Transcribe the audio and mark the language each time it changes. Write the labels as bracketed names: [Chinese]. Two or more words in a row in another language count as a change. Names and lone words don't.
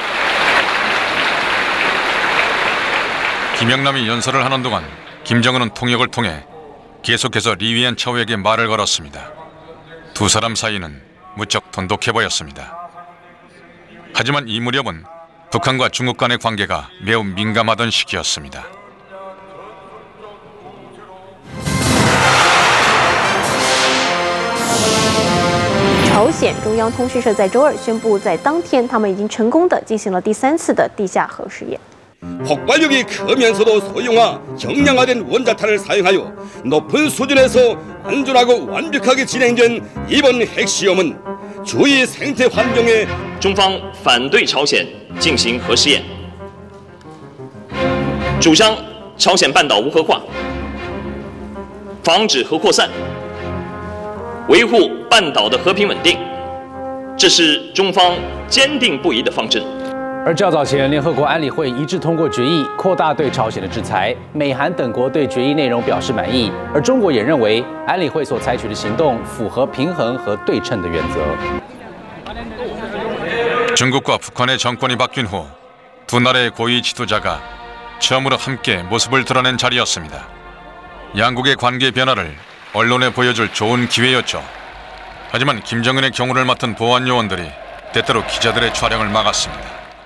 [Korean] 김영남이 연설을 하는 동안 김정은은 통역을 통해 계속해서 리위안 차우에게 말을 걸었습니다. 두 사람 사이는 무척 돈독해 보였습니다. 하지만 이 무렵은 북한과 중국 간의 관계가 매우 민감하던 시기였습니다. [Chinese] 朝鲜中央通讯社在周二宣布，在当天，他们已经成功地进行了第3次的地下核试验。 [Korean] 폭발력이 크면서도 소형화, 경량화된 원자탄을 사용하여 높은 수준에서 안전하고 완벽하게 진행된 이번 핵시험은 주위 생태 환경에 [Chinese] 中方反对朝鲜进行核试验，主张朝鲜半岛无核化，防止核扩散，维护半岛的和平稳定，这是中方坚定不移的方针。而较早前，联合国安理会一致通过决议，扩大对朝鲜的制裁。美韩等国对决议内容表示满意，而中国也认为安理会所采取的行动符合平衡和对称的原则。 [Korean] 중국과 북한의 정권이 바뀐 후 두 나라의 고위 지도자가 처음으로 함께 모습을 드러낸 자리였습니다. 양국의 관계 변화를 언론에 보여줄 좋은 기회였죠. 하지만 김정은의 경호를 맡은 보안 요원들이 때때로 기자들의 촬영을 막았습니다.